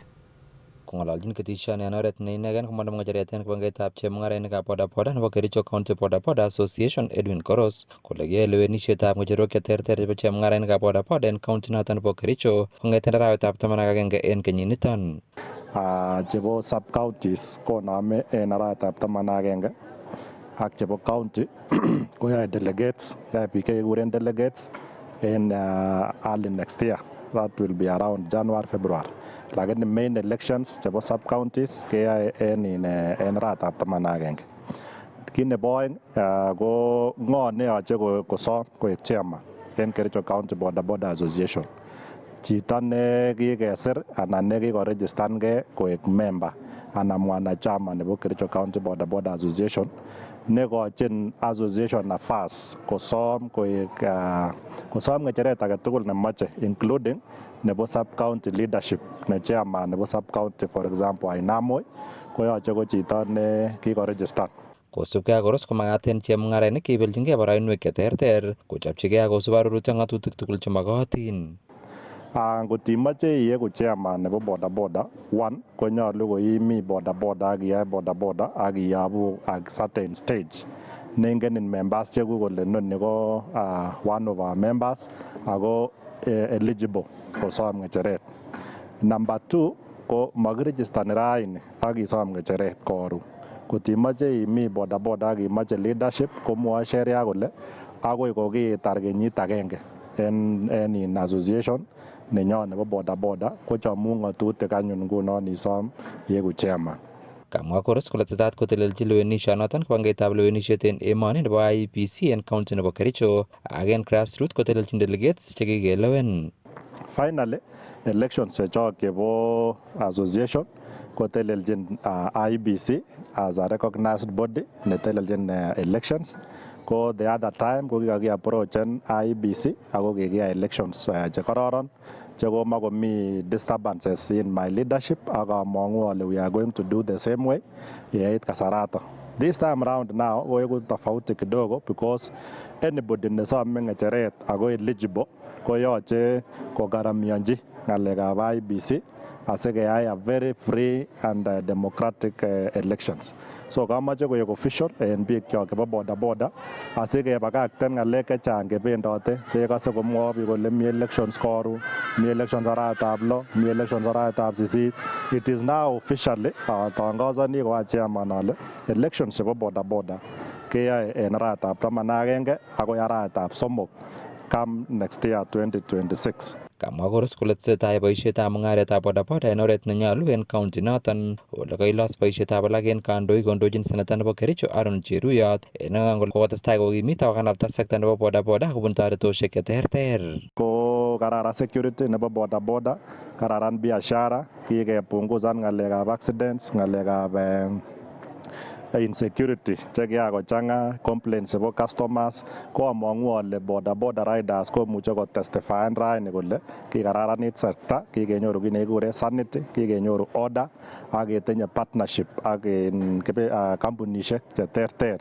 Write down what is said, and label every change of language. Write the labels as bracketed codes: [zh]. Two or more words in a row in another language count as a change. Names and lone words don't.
[kln] Kong'ololjin ketishoni en oret ne inegen komwa nebo ngecheret en kibangetab chemung'arainikab bodaboda nebo Kericho County Bodaboda Association Edwin Koros kole kiyoe lewenisietab ng'echerok cheterter chebo chemung'arainikab bodaboda en county noton nebo Kericho kong'eten arawetab 11 en kenyiniton. Chebo [en] sub counties [kln] konome en arawetab 11 ak chebo county koyoe delegates, yoe biik chekikuren delegates en [en] early next year, that will be around January February. [kln] Lakini [en] main elections [kln] chebo sub counties keyoe en arawetab 11. Kit nebo oeng ko ng'o neyoche kosom koik chairman en Kericho County Bodaboda Association. Chito ne kikesir anan ne kikoregistan ge koik member anan mwanachama nebo Kericho County Bodaboda Association nekochin association nafas kosom ng'echeret agetugul nemoche including nebo [en] sub county leadership [kln] ne chairman nebo [en] sub county for example [kln] Ainamoi koyoche ko chito ne kikoregistan. Kosubkei ak Koros komagat en chemung'arainik kebelchingei boroinwek cheterter kochopchigei ak kosub arorutik ng'atutik tugul chemokotin. Ngot imoche iegu chairman nebo bodaboda, one konyolu ko imi bodaboda ak iyae bodaboda ak iyobu ak [en] certain stage [kln] nengenin members chekuk kole noni ko [en] one of our members [kln] ako eligible kosom ng'echeret. [en] Number two [kln] ko makirigistani raini ak isom ng'echeret koron. Kot imoche imi bodaboda ak imoche leadership komwoe sheria kole akoi kokitar kenyit agenge en association nenyon nebo bodaboda kochomu ng'atutik anyun ngunon isom iegu chairman. Kamwa Koros kole tetat kotelelchi lewenishonoton kibangeitab lewenisiet en emoni nebo IEBC en county nebo Kericho ak en grassroots kotelelchin delegates chekikelewen. Finally, elections chechok chebo association kotelelchin IEBC [en] as a recognized body [kln] netelelchin elections. Ko [en] the other time [kln] ko kikaki approachen IEBC ako kikiyai elections chekororon chekomakomi [en] disturbances in my leadership [kln] ak among'u ale [en] we are going to do the same way [kln] yeit kasarato. [en] This time around now [kln] koeku [sw] tofauti kidogo [en] because anybody [kln] nesome ng'echeret ako eligible koyoche kogaramionji ng'alekab IEBC asikeyai [en] a very free and democratic elections. [kln] So kamache koek official en biik kyok chebo bodaboda asikebakakten ng'alek chechang chebendote chekase komwoe biik kole mi elections koron, mi elections arawetab 6, mi elections arawetab 8. [en] It is now officially [kln] tangazani ko chairman ale elections chebo bodaboda keyoe en arawetab 11 akoi arawetab 3 [en] come next year [kln] 2026. Kamwa Koros kole tesetai boisietab mung'aretab bodaboda en oret nenyolu en county noton ole kailos boisietab alak en kandoik kondochin seneta nebo Kericho Aaron Cheruyot en ang'ol kokotestai kokimit ak kokanapta sekta nebo bodaboda kobun toretosiek cheterter. Ko kararan security nebo bodaboda, kararan biashara, kikepunguzan ng'alekab accidents, ng'alekab insecurity chekiakochang'a complaints chebo customers ko among'u ale bodaboda riders komuche kotestifyen raini kole kikararanit sekta, kikenyoru kit nekikuren sanity, kikenyoru order ak ketinye partnership ak kampunisiek cheterter.